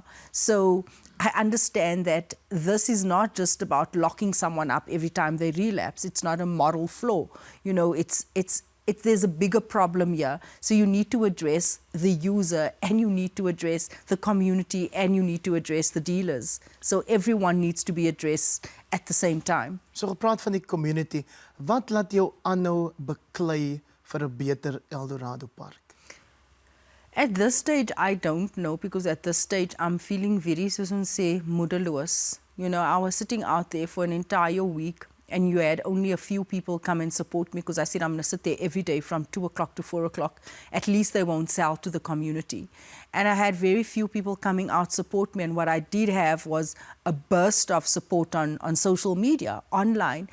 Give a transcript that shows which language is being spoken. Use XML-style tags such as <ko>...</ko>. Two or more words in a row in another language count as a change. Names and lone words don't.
<en>So I understand that this is not just about locking someone up every time they relapse. It's not a moral flaw. You know, there's a bigger problem here. So you need to address the user, and you need to address the community, and you need to address the dealers. So everyone needs to be addressed at the same time.</en> <af>So gepraat van die community, wat laat jou aanhou beklei vir 'n beter Eldorado Park?</af> <en>At this stage, I don't know, because at this stage, I'm feeling very,</en> <af>soos ons sê, moedeloos.</af> <en>You know, I was sitting out there for an entire week, and you had only a few people come and support me, because I said I'm going to sit there every day from 2 o'clock to 4 o'clock. At least they won't sell to the community. And I had very few people coming out support me, and what I did have was a burst of support on social media, online.</en>